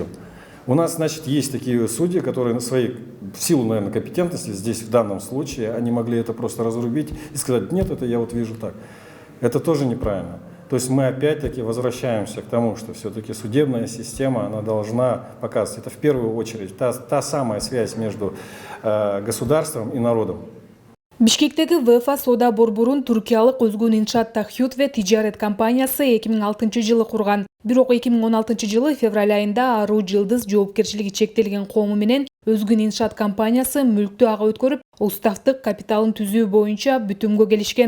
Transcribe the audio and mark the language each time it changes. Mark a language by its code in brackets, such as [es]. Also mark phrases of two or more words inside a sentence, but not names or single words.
[ru] У нас, значит, есть такие судьи, которые в силу, наверное, компетентности, здесь в данном случае, они могли это просто разрубить и сказать, нет, это я вот вижу так. Это тоже неправильно. То есть мы опять-таки возвращаемся к тому, что все-таки судебная система, она должна показывать. Это в первую очередь та самая связь между государством и народом. [ky] Бишкектеги ВФА соода борборун туркиялык өзгөн иншаат Тахютве тижарет компаниясы 2006 жылы курган. Бирок 2016 жылы февраль айында Аруу Жылдыз жоопкерчилиги чектелген коому менен өзгөн иншаат компаниясы мүлктү ага өткөрүп, уставдык капиталын түзүү боюнча бүтүмгө келишкен.